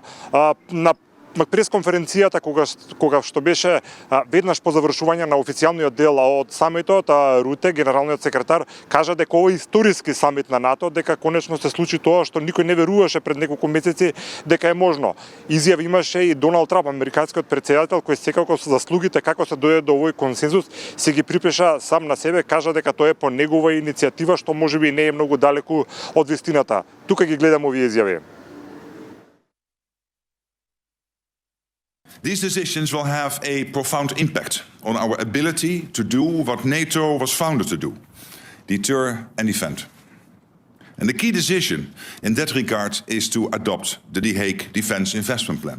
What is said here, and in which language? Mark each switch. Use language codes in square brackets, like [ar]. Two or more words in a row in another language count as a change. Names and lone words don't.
[mk] На пресконференцијата кога што беше веднаш по завршување на официјалниот дел од самитот, Руте, генералниот секретар, кажа дека ова е историски самит на НАТО, дека конечно се случи тоа што никој не веруваше пред неколку месеци дека е можно. Изјави имаше и Доналд Трамп, американскиот претседател, кој секако со заслугите како се дојде до овој консензус, се ги припиша сам на себе, кажа дека тоа е по негова иницијатива, што можеби не е многу далеку од вистината. Тука ги гледам овие изјави. [en] These decisions will have a profound impact on our ability to do what NATO was founded to do, deter and defend. And the key decision in that regard is to adopt the The Hague Defence Investment Plan.